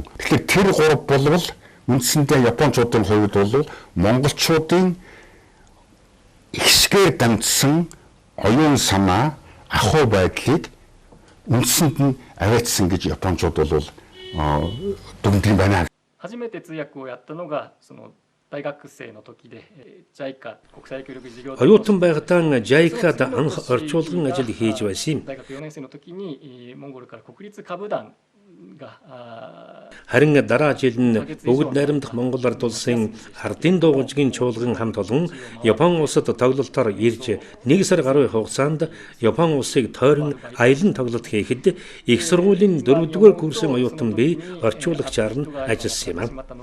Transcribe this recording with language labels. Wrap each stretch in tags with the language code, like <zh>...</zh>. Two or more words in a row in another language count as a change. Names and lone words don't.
<mn>Тэгэхээр тэр гурав болвол үндсэндээ Япончуудын хувьд бол монголчуудын ихсгээр дамжсан оюун санаа, ахуй байдлыг үндсэнд нь аваачсан гэж Япончууд бол дүгнэдэг байна.</mn> <ja>初めて通訳をやったのがその大学生の時で JICA 国際協力事業</ja> <mn>Оюутан байхдаа JICA-д анх орчуулган ажил хийж байсан юм.</mn> <ja>大学4年生の時にモンゴルから国立歌舞団</ja> <mn>Харин дараа жил нь бүгд найрамдах Монгол ард улсын ардын дуугажгийн чуулган хамт олон Япон улсад тоглолтоор ирж 1 сар гаруй хугацаанд Япон улсыг тойрон аялан тоглолт хийхэд их сургуулийн 4-р курсын оюутан би орчуулагчаар нь ажилласан юм.</mn>